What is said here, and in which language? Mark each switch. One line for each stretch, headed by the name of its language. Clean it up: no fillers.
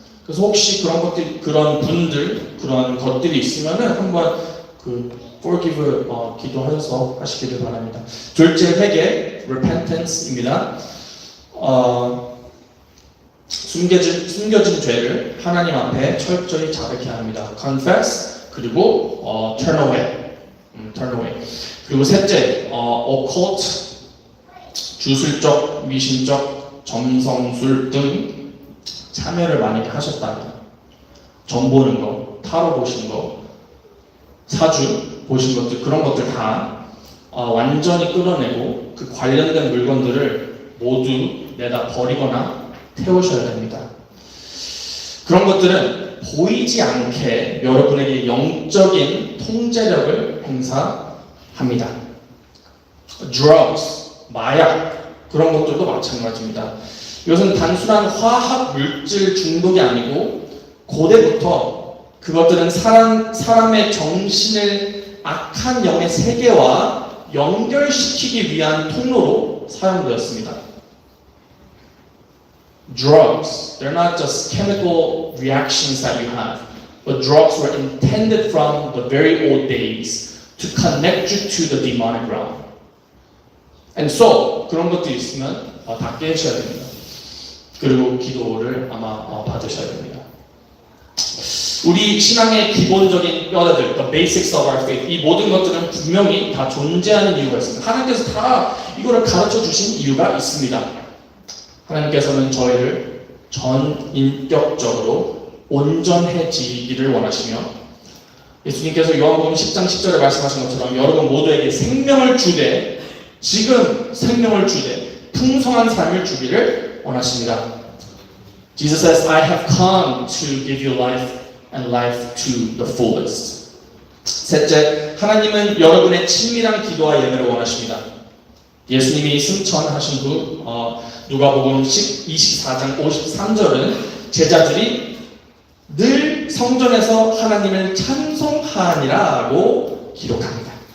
Korean: 그래서 혹시 그런 것들이 있으면은 한번 forgive 기도하셔서 하시기를 바랍니다. 둘째, 회개, repentance입니다. 숨겨진 죄를 하나님 앞에 철저히 자백해야 합니다.
English: confess
Korean: 그리고
English: turn away.
Korean: 그리고 셋째, occult 주술적, 미신적, 점성술 등 참여를 만약에 하셨다면 점 보는 거, 타로 보신 거, 사주 보신 것들 그런 것들 다 완전히 끌어내고 그 관련된 물건들을 모두 내다 버리거나 태우셔야 됩니다. 그런 것들은 보이지 않게 여러분에게 영적인 통제력을 행사합니다. drugs, 마약, 그런 것들도 마찬가지입니다. 이것은 단순한 화학 물질 중독이 아니고 고대부터 그것들은 사람의 정신을 악한 영의 세계와 연결시키기 위한 통로로 사용되었습니다.
English: Drugs, they're not just chemical reactions that you have, but drugs were intended from the very old days to connect you to the demonic realm. And so,
Korean: 그런 것들이 있으면 다 깨셔야 됩니다. 그리고 기도를 아마 받으셔야 됩니다. 우리 신앙의 기본적인 뼈대들,
English: the basics of our faith,
Korean: 이 모든 것들은 분명히 다 존재하는 이유가 있습니다. 하나님께서 다 이거를 가르쳐 주신 이유가 있습니다. 하나님께서는 저희를 전인격적으로 온전해지기를 원하시며 예수님께서 요한복음 10장 10절에 말씀하신 것처럼 여러분 모두에게 생명을 주되 지금 생명을 주되 풍성한 삶을 주기를 원하십니다.
English: Jesus says, I have come to give you life and life to the fullest.
Korean: 셋째, 하나님은 여러분의 친밀한 기도와 예배를 원하십니다. 예수님이 승천하신 후 누가복음 24장 53절은 제자들이 늘 성전에서 하나님을 찬송하니라고 기록합니다.